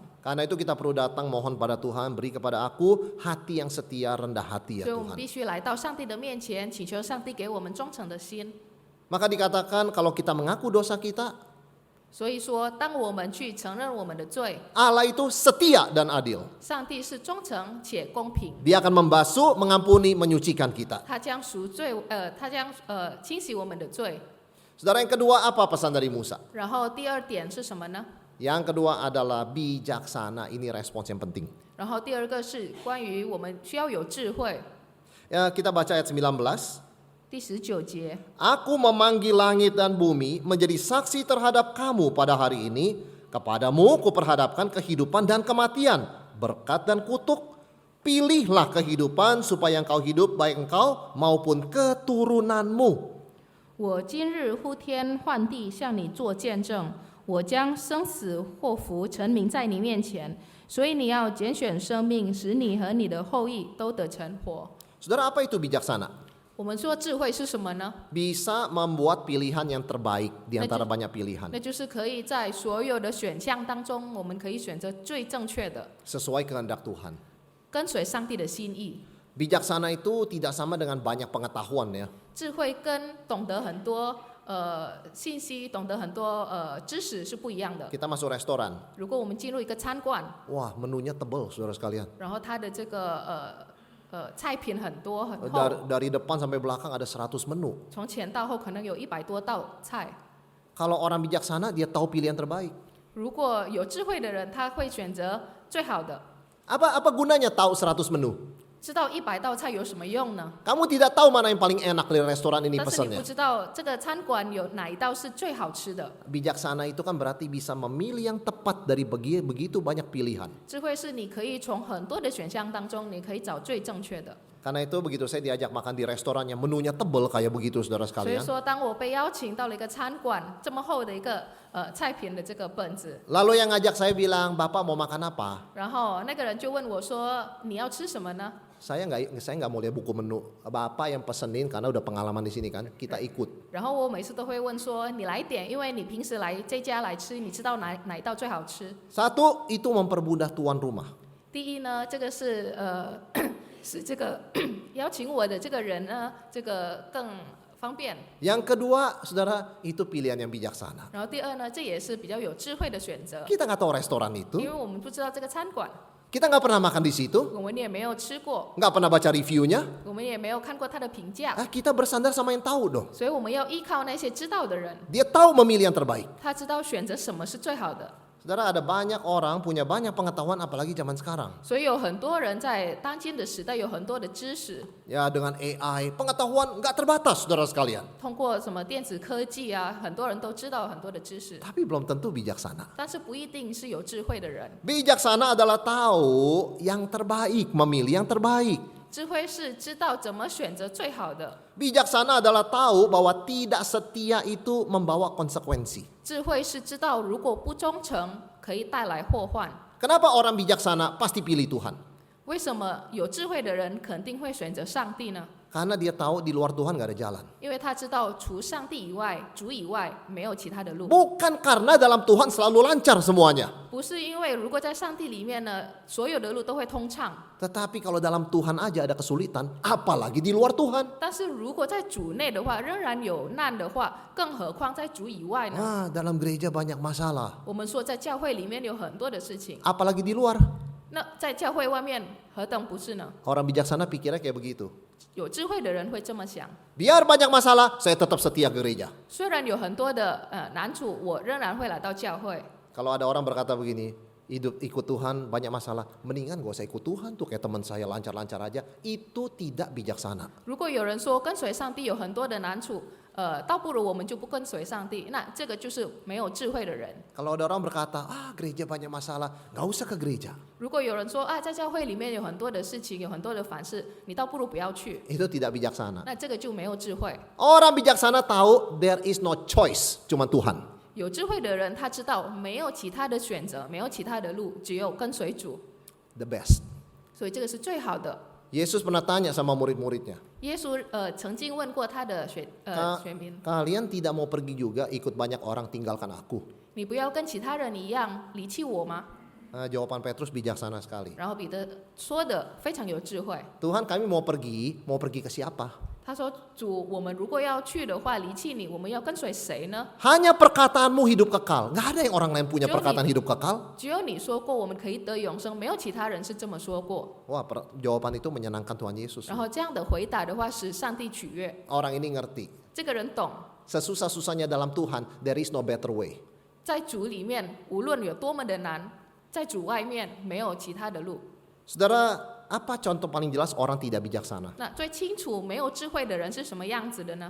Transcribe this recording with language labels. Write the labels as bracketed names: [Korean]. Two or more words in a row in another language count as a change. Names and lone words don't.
[Indonesian] Karena itu kita perlu datang mohon pada Tuhan, beri kepada aku hati yang setia, rendah hati ya [Chinese] 所以我们 [Indonesian] Tuhan. [Chinese] 必须来到上帝的面前，祈求上帝给我们忠诚的心。 [Indonesian] Maka dikatakan kalau kita mengaku dosa kita, [Chinese] 所以说，当我们去承认我们的罪， [Indonesian] Allah itu setia dan adil. [Chinese] 上帝是忠诚且公平， [Indonesian] Dia akan membasuh, mengampuni, menyucikan kita. [Chinese] 他将赎罪，他将清洗我们的罪。 [Indonesian] Saudara, yang kedua apa pesan dari Musa? [Chinese] 然后第二点是什么呢？ [Indonesian] Yang kedua adalah bijaksana. Ini respons yang penting. [Chinese] 然后第二个是关于我们需要有智慧。 [Indonesian] Ya, kita baca ayat 19. [Chinese] 第19节， [Indonesian] Aku memanggil langit dan bumi menjadi saksi terhadap kamu pada hari ini. Kepadamu kuperhadapkan kehidupan dan kematian, berkat dan kutuk. Pilihlah kehidupan supaya engkau hidup, baik engkau maupun keturunanmu. [Chinese] 我今日呼天唤地向你做见证，我将生死祸福陈明在你面前，所以你要拣选生命，使你和你的后裔都得成活。 [Indonesian] Saudara, apa itu bijaksana? [Chinese] 我们说智慧是什么呢？ [Indonesian] Bisa membuat pilihan yang terbaik di antara banyak pilihan. [Chinese] 那就是可以在所有的选项当中，我们可以选择最正确的， [Indonesian] Sesuai kehendak Tuhan. [Chinese] 跟随上帝的心意。 [Indonesian] Bijaksana itu tidak sama dengan banyak pengetahuan ya. [Chinese] 智慧跟懂得很多信息、懂得很多知识是不一样的。 [Indonesian] Kita masuk restoran. [Chinese] 如果我们进入一个餐馆， [Indonesian] Wah, menunya tebal, saudara sekalian. [Chinese] 然后它的这个菜品很多很厚， [Indonesian] Dari depan sampai belakang ada 100 menu. [Chinese] 从前到后可能有100多道菜。 [Indonesian] Kalau orang bijaksana, dia tahu pilihan terbaik. [Chinese] 如果有智慧的人，他会选择最好的。 [Indonesian] Apa gunanya tahu 100 menu? [Chinese] 知道100道菜有什么用呢？ [Indonesian] Kamu tidak tahu mana yang paling enak dari restoran ini [Chinese] 但是你 [Indonesian] pesannya. [Chinese] 不知道这个餐馆有哪一道是最好吃的。 [Indonesian] Bijaksana itu kan berarti bisa memilih yang tepat dari begitu banyak pilihan. [Chinese] 智慧是你可以从很多的选项当中，你可以找最正确的。 [Indonesian] Karena itu begitu saya diajak makan di restoran yang menunya tebal kayak begitu, saudara [Chinese] 所以 [Indonesian] sekalian. [Chinese] 说，当我被邀请到了一个餐馆，这么厚的一个菜品的这个本子， [Indonesian] Lalu yang ngajak saya bilang, Bapak mau makan apa? [Chinese] 然后那个人就问我说：“你要吃什么呢 [Indonesian] Saya nggak mau lihat buku menu. Bapak yang pesenin karena udah pengalaman di sini kan, kita ikut.？” [Chinese] 然后我每次都会问说：“你来点，因为你平时来这家来吃，你知道哪一道最好吃 [Indonesian] Satu, itu mempermudah tuan rumah.？” [Chinese] 第一呢，这个是使这个邀请我的这个人呢，这个更方便。 [Indonesian] Yang kedua, saudara, itu pilihan yang bijaksana. [Chinese] 然后第二呢，这也是比较有智慧的选择， [Indonesian] Kita nggak tahu restoran [Chinese] 因 [Indonesian] itu, [Chinese] 为我们不知道这个餐馆， [Indonesian] kita nggak pernah makan di situ, [Chinese] 我们也没有吃过， [Indonesian] nggak pernah baca reviewnya. [Chinese] 我们也没有看过他的评价， [Indonesian] Kita bersandar sama yang tahu dong. [Chinese] 所以我们要依靠那些知道的人， [Indonesian] Dia tahu memilih yang terbaik. [Chinese] 他知道选择什么是最好的。 [Indonesian] Saudara, ada banyak orang punya banyak pengetahuan apalagi zaman sekarang. [Chinese] 所以有很多人在当今的时代有很多的知识， [Indonesian] Ya dengan AI, pengetahuan nggak terbatas, saudara sekalian. [Chinese] 通过什么电子科技啊，很多人都知道很多的知识， [Indonesian] Tapi belum tentu bijaksana. [Chinese] 但是不一定是有智慧的人。 [Indonesian] Bijaksana adalah tahu yang terbaik, memilih yang terbaik. [Chinese] 智慧是知道怎么选择最好的， [Indonesian] Bijaksana adalah tahu bahwa tidak setia itu membawa konsekuensi. [Chinese] 智慧是知道如果不忠诚可以带来祸患。 [Indonesian] Kenapa orang bijaksana pasti pilih Tuhan? [Chinese] 为什么有智慧的人肯定会选择上帝呢？ [Indonesian] Karena dia tahu di luar Tuhan nggak ada jalan. [Chinese] 因为他知道除上帝以外、主以外没有其他的路。 [Indonesian] Bukan karena dalam Tuhan selalu lancar semuanya. [Chinese] 不是因为如果在上帝里面呢，所有的路都会通畅。 [Indonesian] Tetapi kalau dalam Tuhan aja ada kesulitan, apalagi di luar Tuhan. [Chinese] 但是如果在主内的话，仍然有难的话，更何况在主以外呢？ [Indonesian] Dalam gereja banyak masalah. [Chinese] 我们说在教会里面有很多的事情， [Indonesian] Apalagi di luar. [Chinese] 那在教会外面何等不是呢？ [Indonesian] Orang bijaksana pikirnya kayak begitu. [Chinese] 有智慧的人会这么想。 [Indonesian] Biar banyak masalah, saya tetap setia ke gereja. [Chinese] 虽然有很多的难处，我仍然会来到教会。 [Indonesian] Kalau ada orang berkata begini, ikut Tuhan banyak masalah, mendingan gak usah ikut Tuhan tuh, kayak teman saya lancar-lancar aja. Itu tidak bijaksana. [Chinese] 如果有人说跟随上帝有很多的难处，倒不如我们就不跟随上帝，那这个就是没有智慧的人。 [Indonesian] Kalau ada orang berkata, gereja banyak masalah, gak usah ke gereja. [Chinese] 如果有人说在教会里面有很多的事情，有很多的烦事，你倒不如不要去， [Indonesian] Itu tidak bijaksana. [Chinese] 那这个就没有智慧。 [Indonesian] Orang bijaksana tahu [English] there is no choice, [Indonesian] cuma Tuhan. [Chinese] 有智慧的人他知道没有其他的选择，没有其他的路，只有跟随主， [English] The best. [Chinese] 所以这个是最好的。 [Indonesian] Yesus pernah tanya sama murid-muridnya, [Chinese] 耶稣曾经问过他的学民， [Indonesian] kalian tidak mau pergi juga ikut banyak orang tinggalkan aku? [Chinese] 你不要跟其他人一样离弃我吗？ [Indonesian] Jawaban Petrus bijaksana sekali. [Chinese] 然后彼得说的非常有智慧， [Indonesian] Tuhan kami mau pergi ke siapa? [Chinese] 他说：“主，我们如果要去的话，离弃你，我们要跟随谁呢？ [Indonesian] Hanya perkataanmu hidup kekal. Gak ada yang orang lain punya perkataan hidup kekal. [Chinese] 只有你说过我们可以得永生，没有其他人是这么说过。 [Indonesian] Wah, jawaban itu menyenangkan Tuhan Yesus. [Chinese] 然后这样的回答的话，使上帝取悦。 [Indonesian] Orang ini ngerti. [Chinese] 这个人懂， [Indonesian] Sesusah-susahnya dalam Tuhan, [English] there is no better way. [Chinese] 在主里面，无论有多么的难，在主外面没有其他的路。 [Indonesian] Saudara, apa contoh paling jelas orang tidak bijaksana? [Chinese] 那最清楚没有智慧的人是什么样子的呢？